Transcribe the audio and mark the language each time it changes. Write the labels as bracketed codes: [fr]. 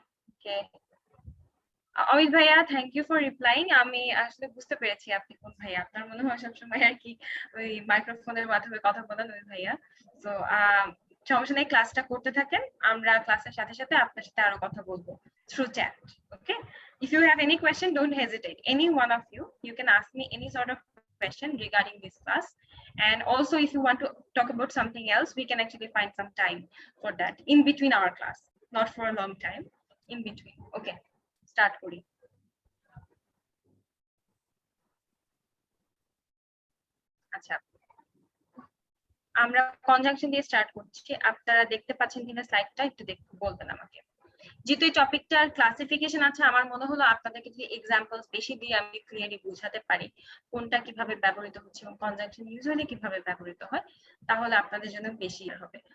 [en] Okay Amit ভাইয়া, thank you for replying. [bn] আমি আসলে বুঝতে পেরেছি আপনি কোন ভাইয়া। আপনার মনে হয় সবসময় আর কি ওই মাইক্রোফোনের মাধ্যমে কথা বলেন ওই ভাইয়া। তো সমস্যা নেই, ক্লাসটা করতে থাকেন, আমরা ক্লাসের সাথে সাথে আপনার সাথে আরো কথা বলবো [en] through chat. Okay, if you have any question, don't hesitate. Any one of you can ask me any sort of question regarding this class. And also if you want to talk about something else, we can actually find some time for that in between our class, not for a long time, in between. [bn] Okay, start করি। আচ্ছা আমরা conjunction দিয়ে start করছি। আপনারা দেখতে পাচ্ছেন কিনা স্লাইডটা একটু বলবেন আমাকে। যেহেতু এই টপিকটার ক্লাসিফিকেশন আছে, আমার মনে হলো আপনাদেরকে যদি এক্সাম্পলস বেশি দিয়ে আমি ক্লিয়ারলি বোঝাতে পারি কোনটা কিভাবে ব্যবহৃত হচ্ছে এবং কনজাংশন ইউজুয়ালি কিভাবে ব্যবহৃত হয়, তাহলে আপনাদের জন্য বেশি হবে।